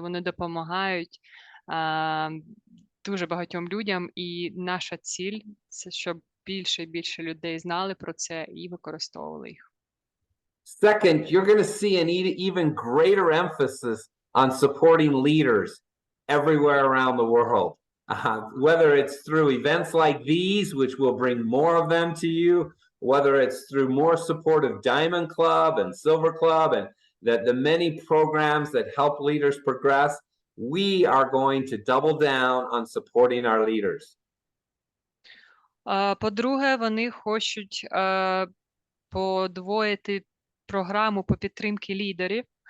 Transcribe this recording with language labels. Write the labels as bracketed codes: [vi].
[uk] Вони допомагають дуже багатьом людям, і наша ціль – це щоб більше і більше людей знали про це і використовували їх. [en] Second, you're going to see an even greater emphasis on supporting leaders everywhere around the world. Whether it's through events like these, which will bring more of them to you, whether it's through more support of Diamond Club and Silver Club and the many programs that help leaders progress, we are going to double down on supporting our leaders. [uk] По-друге, вони хочуть подвоїти програму по підтримці лідерів.